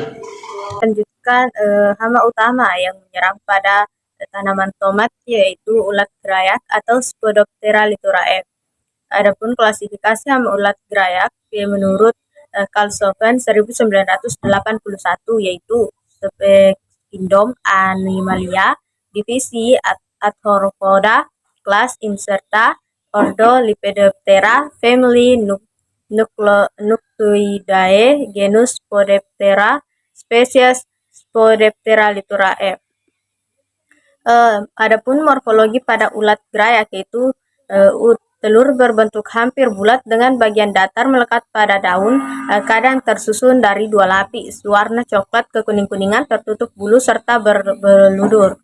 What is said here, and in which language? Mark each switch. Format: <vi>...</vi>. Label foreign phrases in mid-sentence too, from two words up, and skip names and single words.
<id>Lanjutkan hama utama yang menyerang pada tanaman tomat yaitu ulat gerayak atau Spodoptera littorae. Adapun klasifikasi hama ulat gerayak menurut Karlshoven 1981 yaitu Kingdom Animalia, divisi Arthropoda, kelas Incerta, ordo Lepidoptera, family Nucleidae, genus Spodoptera, spesies Spodoptera littorae. Adapun morfologi pada ulat gerayak yaitu telur berbentuk hampir bulat dengan bagian datar melekat pada daun, kadang tersusun dari 2 lapis, warna coklat ke kuning-kuningan, tertutup bulu serta berludur.</id>